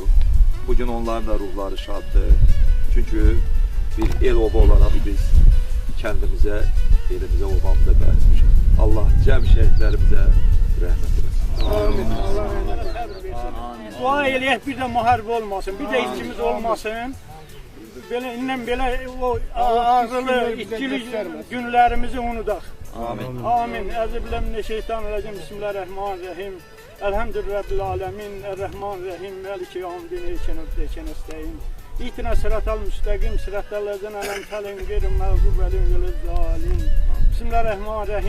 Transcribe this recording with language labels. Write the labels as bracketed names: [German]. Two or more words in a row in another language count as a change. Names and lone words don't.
[Azerbaijani] Bugün onların da ruhları şaddır. Çünki bir el oba olaraq biz kəndimizə, elimizə, obamıza qayıtmışıq. Allah cəm şəhidlərimizə rəhmət eləsin. Amin. Dua eləyək, bir də müharibə olmasın, bir də işçimiz olmasın. Belə o ağrılı, itkili günlərimizi unudaq. Amin. Amin. [Arabic] أعوذ بالله من الشيطان الرجيم. بسم الله الرحمن الرحيم. الحمد لله العالمين. الرحمن الرحيم. مالك يوم الدين. إياك نستعين. اهدنا الصراط المستقيم. صراط الذين أنعمت عليهم غير المغضوب عليهم ولا الضالين. بسم الله الرحمن الرحيم.